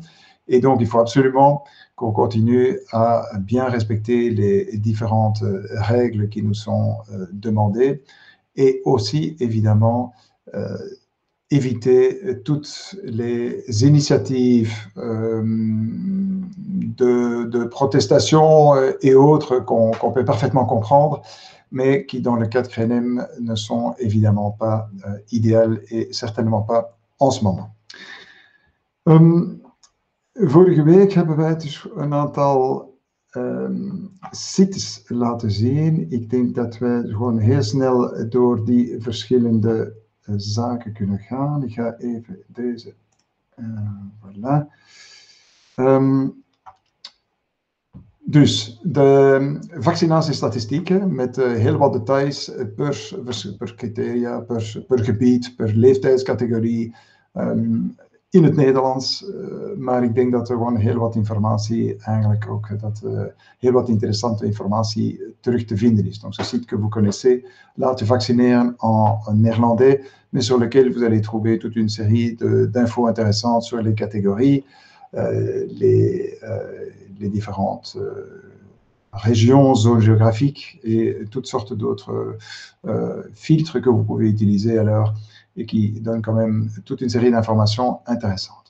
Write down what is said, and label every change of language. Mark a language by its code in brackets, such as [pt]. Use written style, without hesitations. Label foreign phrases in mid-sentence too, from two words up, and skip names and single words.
[fr] Et donc, il faut absolument qu'on continue à bien respecter les différentes règles qui nous sont demandées et aussi, évidemment, éviter toutes les initiatives de protestation et autres qu'on peut parfaitement comprendre, mais qui, dans le cas de Krenem, ne sont évidemment pas idéales et certainement pas en ce moment. [nl] Vorige week hebben wij dus een aantal sites laten zien. Ik denk dat wij gewoon heel snel door die verschillende zaken kunnen gaan. Ik ga even deze, voilà. Dus de vaccinatiestatistieken met heel wat details per criteria, per gebied, per leeftijdscategorie, in het Nederlands, maar ik denk dat er gewoon heel wat informatie, eigenlijk ook heel wat interessante informatie terug te vinden is. [fr] Donc ce site que vous connaissez, Laat je vaccineren en néerlandais, mais sur lequel vous allez trouver toute une série d'infos intéressantes sur les catégories, les différentes régions, zones géographiques et toutes sortes d'autres filtres que vous pouvez utiliser alors et qui donne quand même toute une série d'informations intéressantes.